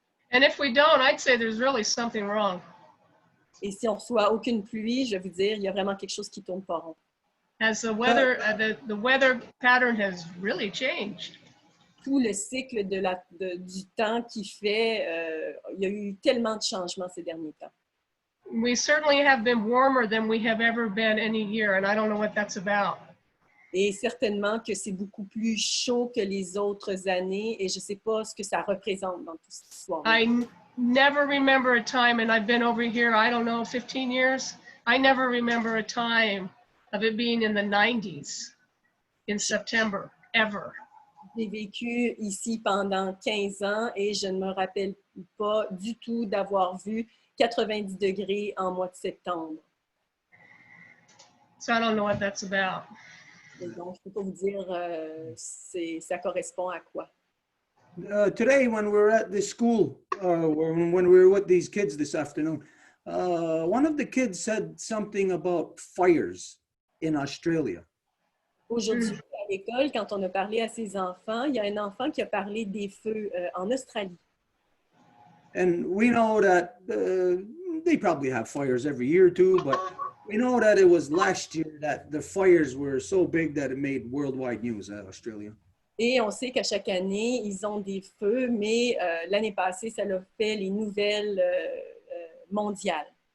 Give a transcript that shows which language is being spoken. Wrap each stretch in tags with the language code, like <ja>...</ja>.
<en>And if we don't, I'd say there's really something wrong.</en> <fr>Et si on ne reçoit aucune pluie, je vais vous dire, il y a vraiment quelque chose qui ne tourne pas rond.</fr> <en>As the weather, the weather pattern has really changed.</en> <fr>Tout le cycle du temps qui fait, il y a eu tellement de changements ces derniers temps.</fr> <en>We certainly have been warmer than we have ever been any year, and I don't know what that's about.</en> <fr>Et certainement que c'est beaucoup plus chaud que les autres années, et je ne sais pas ce que ça représente dans toute cette histoire.</fr> <en>I never remember a time, and I've been over here, I don't know, 15 years. I never remember a time of it being in the 90s in September, ever.</en> <fr>J'ai vécu ici pendant 15 ans et je ne me rappelle pas du tout d'avoir vu 90 degrés en mois de septembre.</fr> <en>So I don't know what that's about.</en> <fr>Et donc, je ne peux pas vous dire ça correspond à quoi.</fr> <en>Today, when we were at this school, when we were with these kids this afternoon, one of the kids said something about fires in Australia.</en> <fr>Aujourd'hui, à l'école, quand on a parlé à ses enfants, il y a un enfant qui a parlé des feux en Australie.</fr> <en>And we know that they probably have fires every year too, but we know that it was last year that the fires were so big that it made worldwide news at Australia.</en> <fr>Et on sait qu'à chaque année, ils ont des feux, mais l'année passée, ça a fait les nouvelles mondiales.</fr>